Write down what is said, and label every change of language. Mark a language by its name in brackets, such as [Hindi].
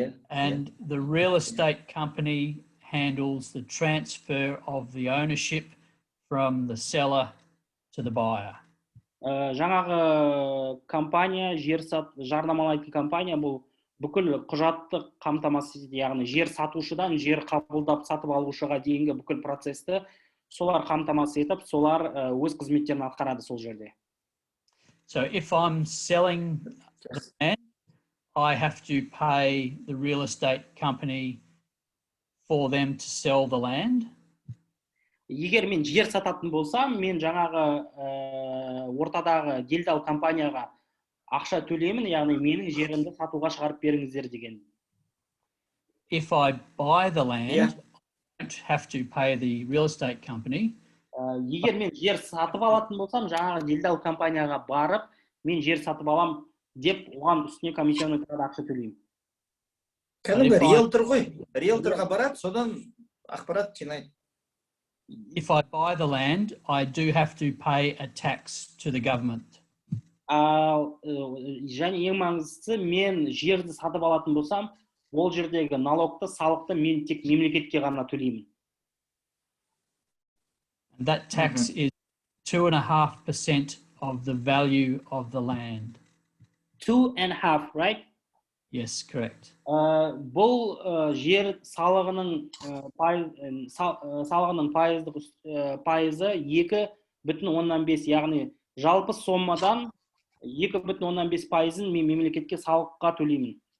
[English] And the real estate company handles the transfer of the ownership from the seller to the buyer. [Kazakh] Жаңағы компания, жарнамалайтын компания бұл бүкіл құжаттық қамтамасыз етеді, яғни жер сатушыдан жер қабылдап сатып алушыға дейінгі бүкіл процесті солар қамтамасыз етіп, солар өз қызметтерін атқарады сол жерде. [English] So if I'm selling the land, I have to pay the real estate company for them to sell the land. [Kazakh] Егер мен жер сататын болсам, мен жаңағы ортадағы делдал компанияға ақша төлеймін, яғни менің жерімді сатуға шығарып беріңіздер деген. [English] If I buy the land, I don't have to pay the real estate company. [Kazakh] Егер мен жер сатып алатын болсам, жаңағы делдал компанияға барып, мен жер сатып алам деп, оған үстіне комиссионный ақша төлеймін. Кәдімгі риэлтор ғой. Риэлторға барады, содан ақпарат жинайды. [English] If I buy the land, I do have to pay a tax to the government. [Kazakh] Және ең маңыздысы, мен жерді сатып алатын болсам, ол жердегі налогты, салықты мен тек мемлекетке ғана төлеймін. [English] That tax is 2.5% of the value of the land. 2.5, right? Yes, correct. [Kazakh] Бұл жер салығының пайызы 2,5, яғни жалпы сомадан 2,5%-ын мен мемлекетке салыққа төлеймін.